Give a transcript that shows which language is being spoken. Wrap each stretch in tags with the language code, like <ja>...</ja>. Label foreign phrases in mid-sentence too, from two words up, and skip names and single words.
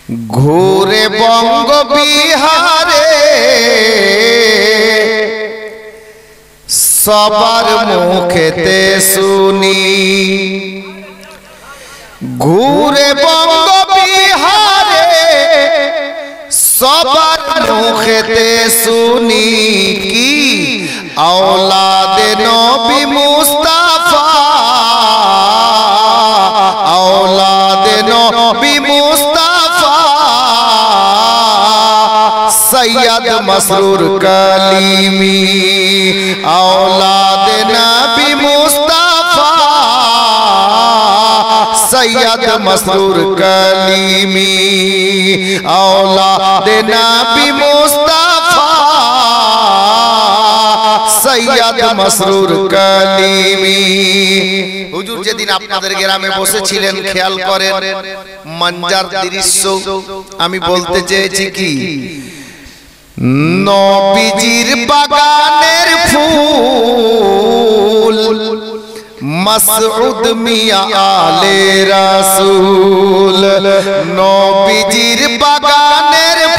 <bn>ঘুরে বঙ্গ বিহারে সবার মুখেতে শুনি, ঘুরে বঙ্গ বিহারে সবার মুখেতে শুনি কি</bn> <ur>اولادِ نبی مصطفیٰ, اولادِ نبی مصطفیٰ سید مسرور کلیمی، اولادِ نبی مصطفیٰ سید مسرور کلیمی، اولادِ نبی مصطفیٰ سید مسرور کلیمی.</ur> <bn>হুজুর যেদিন আপনাদের গ্রামে বসেছিলেন খেয়াল করেন মঞ্জার দৃশ্য, আমি বলতে চেয়েছি কি নবীজির বাগানের ফুল মাসউদ মিয়া</bn> <ur>آلِ رسول,</ur> <bn>নবীজির বাগানের</bn>